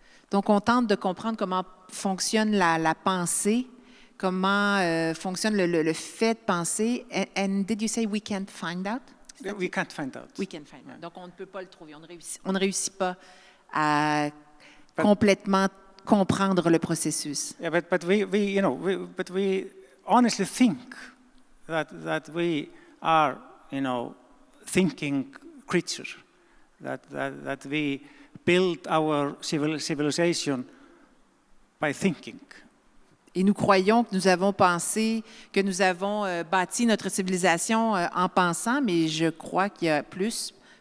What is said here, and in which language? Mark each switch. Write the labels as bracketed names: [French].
[French] Donc, on tente de comprendre comment fonctionne la pensée, comment fonctionne le fait de penser. [English] And did you say we can't find out? We can't find out. We can't find out. [French] Donc, on ne peut pas le trouver. On ne réussit pas à complètement comprendre le processus. [English] Yeah, but we honestly think that we are, thinking creatures, that we build our civilization by thinking. [French] Et nous croyons que nous avons pensé, que nous avons bâti notre civilisation en pensant, mais je crois qu'il y a plus.